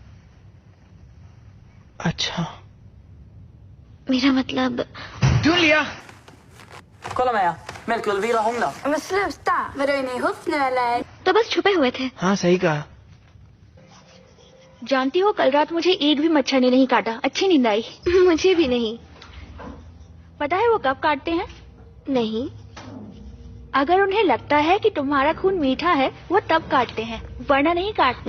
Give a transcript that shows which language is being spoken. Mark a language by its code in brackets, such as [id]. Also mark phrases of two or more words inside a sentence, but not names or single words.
[hi] अच्छा, मेरा मतलब ढूंढ लिया। [sv] Kolla Maja, Melkulvira hånglar. Men sluta! Vadå, är ni ihop nu eller? [hi] तो बस छुपे हुए थे। हाँ सही कहा। जानती हो, कल रात मुझे एक भी मच्छर ने नहीं काटा। अच्छी नींद आई। मुझे भी नहीं। पता है वो कब काटते हैं? नहीं। अगर उन्हें लगता है कि तुम्हारा खून मीठा है, वो तब काटते हैं, वरना नहीं काटते।